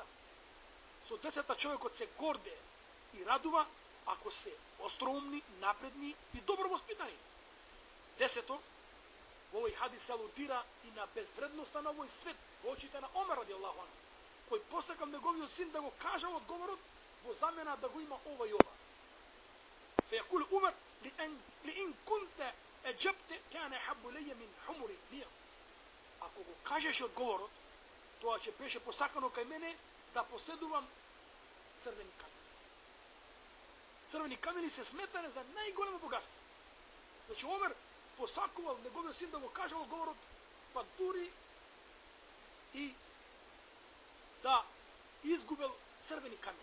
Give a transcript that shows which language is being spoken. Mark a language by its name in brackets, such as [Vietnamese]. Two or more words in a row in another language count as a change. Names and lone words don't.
[Macedonian] Со децата човекот се горде и радува ако се остроумни, напредни и добро воспитани. Десето, во овој хадис се алудира и на безвредноста на овој свет во очите на Омер [Arabic] رضي الله عنه, [Macedonian] кој посака неговиот син да го кажа одговорот во замена да го има ова и ова. [Arabic] فقال عمر لئن كنت أجبت كان أحب إلي من حمر النعم. [Macedonian] Ако го кажеш одговорот, тоа ќе беше посакано кај мене да поседувам црвени камени. Црвени камени се сметане за најголемо богатство. Значи Омер посакувал неговиот син да го каже одговорот, па дури и да изгубил црвени камени.